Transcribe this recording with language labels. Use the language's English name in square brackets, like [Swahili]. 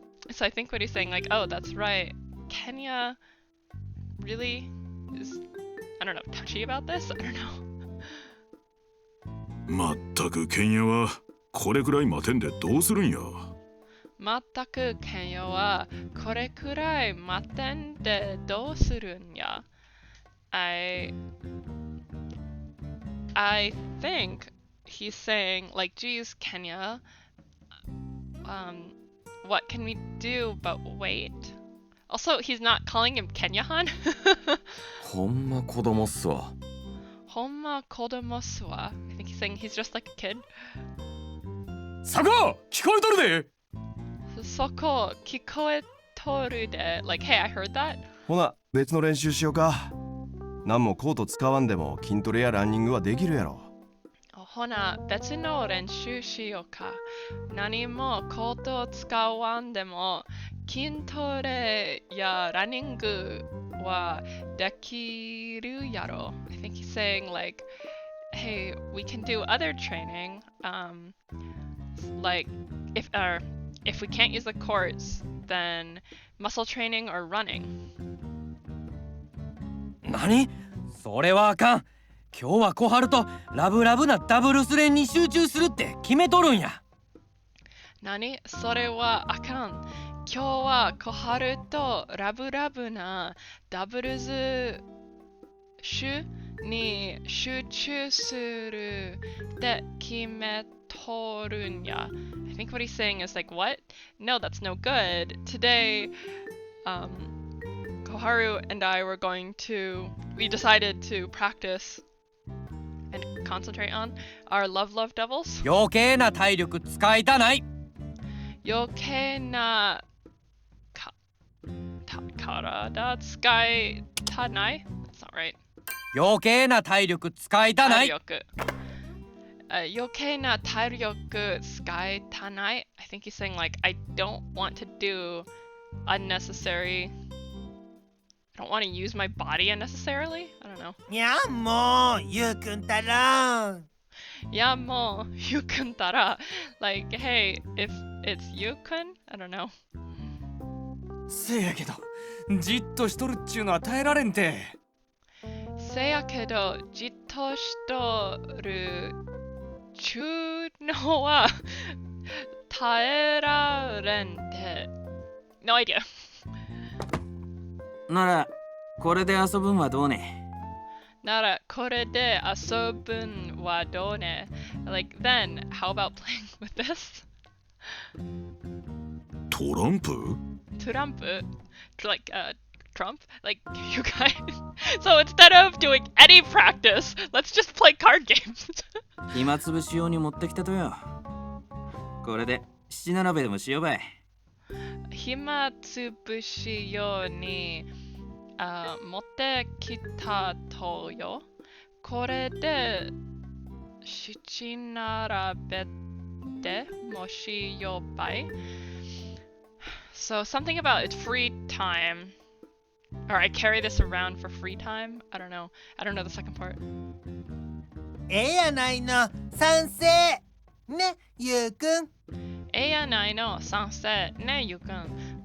[English] So I think what he's saying, like, oh, that's right. Kenya really is, I don't know, touchy about this? I don't know. [Japanese] まったくケンヤはこれくらい待てんでどうするんや。まったくケンヤはこれくらい待てんでどうするんや。 [English] I think he's saying, like, geez, Kenya, what can we do but wait? Also, he's not calling him Kenya-han. [Japanese] ほんま子供っすわ。ほんま子供っすわ。 [English] I think he's saying he's just like a kid. [Japanese] そこ聞こえとるで。そこ聞こえとるで。 [English] Like, hey, I heard that. [Japanese] ほな、別の練習しようか。何もコート使わんでも筋トレやランニングはできるやろ。ほな、別の練習しようか。何もコートを使わんでも筋トレやランニングはできるやろ。 [English] I think he's saying, like, hey, we can do other training. Like, if we can't use the courts, then muscle training or running. [Japanese] 何？それはあかん。今日は小春とラブラブなダブルス練に集中するって決めとるんや。何？それはあかん。今日は小春とラブラブなダブルス集に集中するって決めとるんや。 [English] I think what he's saying is like, what? No, that's no good. Today, Koharu and I we decided to practice and concentrate on our love devils. [Japanese] 余計な体力使いたない。余計な体使いたない？ [English] That's not right. [Japanese] 余計な体力使いたない。余計な体力使いたない。 [English] I think he's saying, like, I don't want to do unnecessary. I don't want to use my body unnecessarily. I don't know. [Japanese] いやもうゆうくんたら。いやもうゆうくんたら。 [English] Like, hey, if it's you-kun, I don't know. [Japanese] せやけどじっとしとるっちゅうのは耐えられんて。せやけどじっとしとるちゅうのは耐えられんて。 [English] No idea. [Japanese] ならこれで遊ぶんはどうね。ならこれで遊ぶんはどうね。 [English] Like, then how about playing with this? [Japanese] トランプ？ [English] Trump? Like, Trump? Like, you guys. So instead of doing any practice, let's just play card games. [Japanese] 暇つぶし用に持ってきたとよ。これで七並べでもしようばい。暇つぶし用に持ってきたとよ。これで七並べでもしようばい。 [English] So something about it's free time. Or I carry this around for free time. I don't know. I don't know the second part. [Japanese] ええやないの賛成ねゆうくん。ええやないの賛成ねゆうくん。